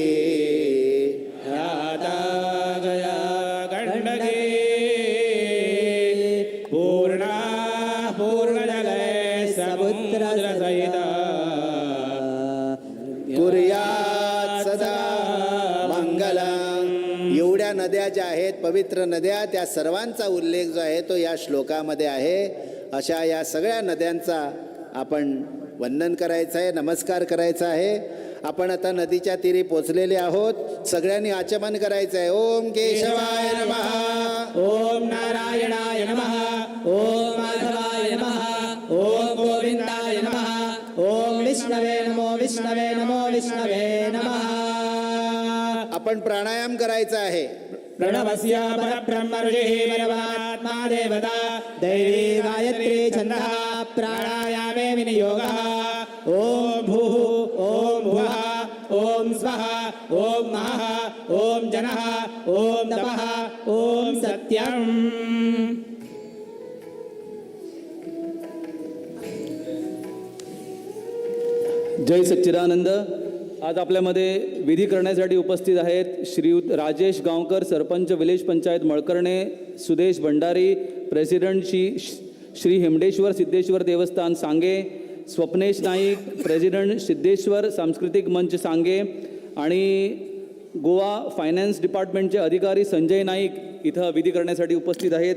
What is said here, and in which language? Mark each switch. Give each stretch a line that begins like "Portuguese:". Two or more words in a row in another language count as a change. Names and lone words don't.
Sanskrit: राधा गया गंडकी पूर्णा पूर्णजले समुद्र सहित कुर्यात सदा मंगलम.
Marathi: एवढ्या नद्या ज्या आहेत पवित्र नद्या, त्या सर्वांचा उल्लेख जो आहे तो या श्लोकामध्ये आहे. अशा या सगळ्या नद्यांचा आपण वंदन करायचं आहे, नमस्कार करायचा आहे. आपण आता नदीच्या तीरी पोचलेले आहोत. सगळ्यांनी आचमन करायचं आहे.
Sanskrit: ओम केशवाय नमः, ओम नारायणाय नमः, ओम माधवाय नमः, ओम गोविंदाय नमः, ओम विष्णवे नमो विष्णवे नमो विष्णवे नमः.
Marathi: आपण प्राणायाम करायचा आहे.
Sanskrit: प्रणवस्य परब्रह्म ऋषिः परमात्मा देवता दैवी गायत्री छन्दः प्राणायामे विनियोगः. ओम भूः ओम भुवः ओम स्वः ओम महः ओम जनः ओम तपः ओम सत्यम्. जय सच्चिदानंद.
Marathi: आज आपल्यामध्ये विधी करण्यासाठी उपस्थित आहेत श्रीयुत राजेश गावकर, सरपंच विलेज पंचायत मळकर्णे, सुदेश भंडारी, प्रेसिडेंट श्री हिमडेश्वर सिद्धेश्वर देवस्थान सांगे, स्वप्नेश नाईक, प्रेसिडेंट सिद्धेश्वर सांस्कृतिक मंच सांगे आणि गोवा फायनान्स डिपार्टमेंटचे अधिकारी संजय नाईक इथं विधी करण्यासाठी उपस्थित आहेत.